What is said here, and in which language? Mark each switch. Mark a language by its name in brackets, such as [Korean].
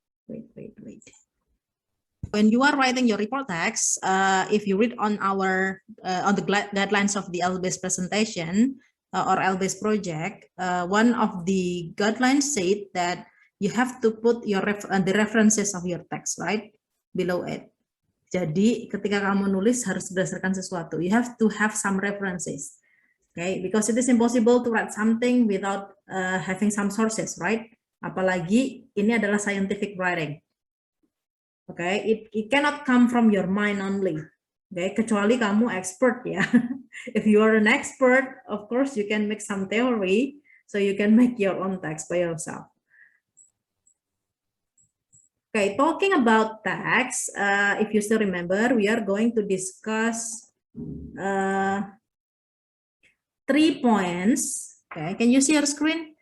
[English] Wait. When you are writing your report text, if you read on our on the guidelines of the L-based presentation or L-based project, one of the guidelines said that you have to put your the references of your text right below it. [Indonesian] Jadi ketika kamu nulis harus berdasarkan sesuatu. [English] You have to have some references. Okay, because it is impossible to write something without having some sources, right? [Indonesian] Apalagi ini adalah scientific writing. [English] Okay, it cannot come from your mind only. Okay, [Indonesian] kecuali kamu expert ya. [English] If you are an expert, of course you can make some theory, so you can make your own text by yourself. Okay, talking about text, if you still remember, we are going to discuss 3 points. Okay, can you see your screen?